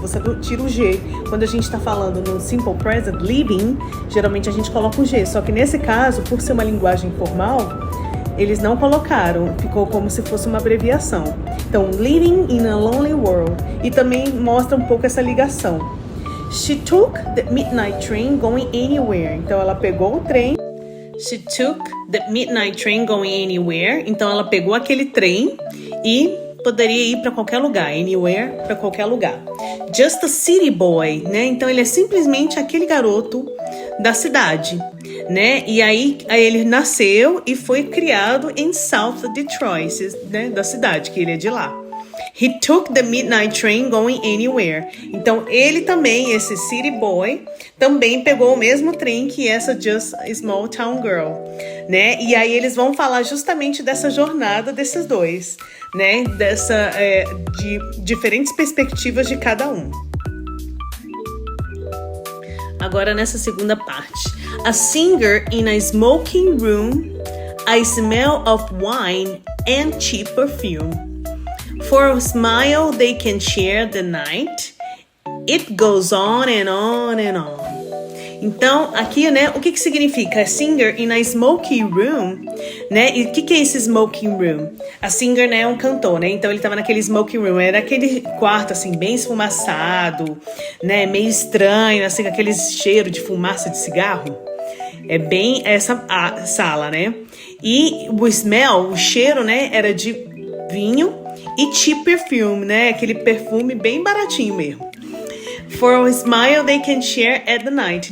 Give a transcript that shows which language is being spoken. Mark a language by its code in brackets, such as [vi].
[pt] Você tira o G. Quando a gente está falando no simple present, living, geralmente a gente coloca o G. Só que nesse caso, por ser uma linguagem informal, eles não colocaram, ficou como se fosse uma abreviação. Então, [en] living in a lonely world. [pt] E também mostra um pouco essa ligação. [en] She took the midnight train going anywhere. [pt] Então, ela pegou o trem. [en] She took the midnight train going anywhere. [pt] Então, ela pegou aquele trem e poderia ir para qualquer lugar. [en] Anywhere, [pt] para qualquer lugar. [en] Just a city boy, né? [pt] Então, ele é simplesmente aquele garoto da cidade, né? E aí ele nasceu e foi criado em South Detroit, né? Da cidade, que ele é de lá. [en] He took the midnight train going anywhere. [pt] Então ele também, esse city boy, também pegou o mesmo trem que essa [en] Just a Small Town Girl, [pt] né? E aí eles vão falar justamente dessa jornada desses dois, né? De diferentes perspectivas de cada um. Agora nessa segunda parte. [en] A singer in a smoking room, a smell of wine and cheap perfume. For a smile they can share the night. It goes on and on and on. [pt] Então, aqui, né, o que significa? [en] A singer in a smoky room, né? [pt] E o que é esse smoking room? A singer, né, é um cantor, né? Então, ele tava naquele smoking room, era aquele quarto, assim, bem esfumaçado, né? Meio estranho, assim, com aquele cheiro de fumaça de cigarro. É bem essa sala, né? E o smell, o cheiro, né, era de vinho e cheap perfume, né? Aquele perfume bem baratinho mesmo. [en] For a smile they can share at the night.